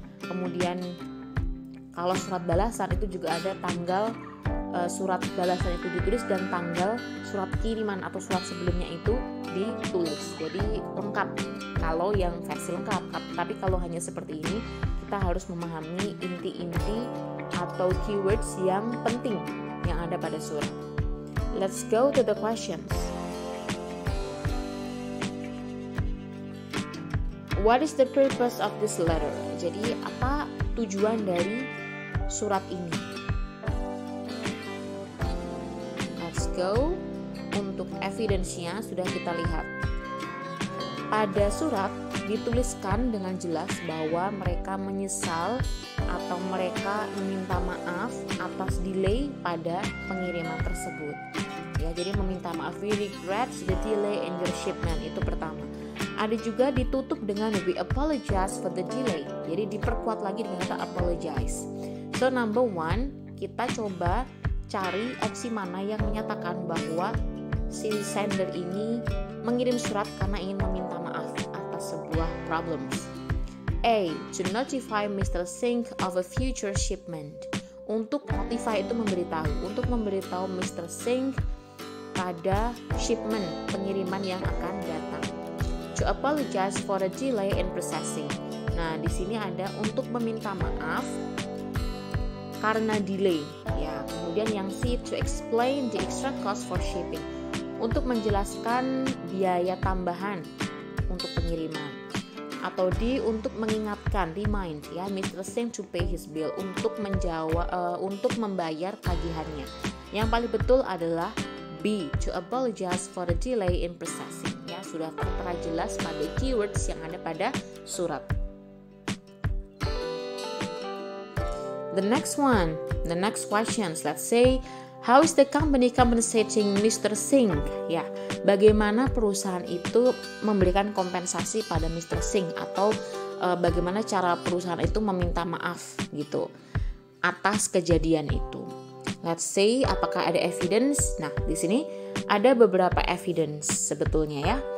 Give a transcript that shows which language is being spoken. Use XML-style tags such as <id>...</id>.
<id>Kemudian kalau surat balasan itu juga ada tanggal surat balasan itu ditulis dan tanggal surat kiriman atau surat sebelumnya itu ditulis. Jadi lengkap kalau yang versi lengkap. Tapi kalau hanya seperti ini, kita harus memahami inti-inti atau keywords yang penting yang ada pada surat.</id> <en>Let's go to the questions. What is the purpose of this letter?</en> <id>Jadi apa tujuan dari surat ini?</id> <en>Let's go.</en> <id>Untuk evidence-nya sudah kita lihat. Pada surat dituliskan dengan jelas bahwa mereka menyesal atau mereka meminta maaf atas delay pada pengiriman tersebut. Ya, jadi meminta maaf,</id> <en>we regret the delay in your shipment,</en> <id>itu pertama. Ada juga ditutup dengan</id> <en>we apologize for the delay.</en> <id>Jadi diperkuat lagi dengan kata apologize.</id> <en>So number one,</en> <id>kita coba cari opsi mana yang menyatakan bahwa si sender ini mengirim surat karena ingin meminta maaf atas sebuah problems.</id> <en>A. To notify Mr. Singh of a future shipment.</en> <id>Untuk notify itu memberitahu. Untuk memberitahu Mr. Singh pada shipment, pengiriman yang akan datang.</id> <en>To apologize for a delay in processing.</en> <id>Nah, di sini ada untuk meminta maaf karena delay. Ya, kemudian yang C,</id> <en>to explain the extra cost for shipping.</en> <id>Untuk menjelaskan biaya tambahan untuk pengiriman. Atau D, untuk mengingatkan, remind ya Mr. Singh</id> <en>to pay his bill,</en> <id>untuk untuk membayar tagihannya. Yang paling betul adalah B,</id> <en>to apologize for the delay in processing.</en> <id>Ya, sudah tertera jelas pada keywords yang ada pada surat.</id> <en>The next questions. Let's say, how is the company compensating Mr. Singh?</en> <id>Ya, bagaimana perusahaan itu memberikan kompensasi pada Mr. Singh, atau bagaimana cara perusahaan itu meminta maaf gitu atas kejadian itu.</id> <en>Let's say,</en> <id>apakah ada evidence? Nah, di sini ada beberapa evidence sebetulnya ya.</id>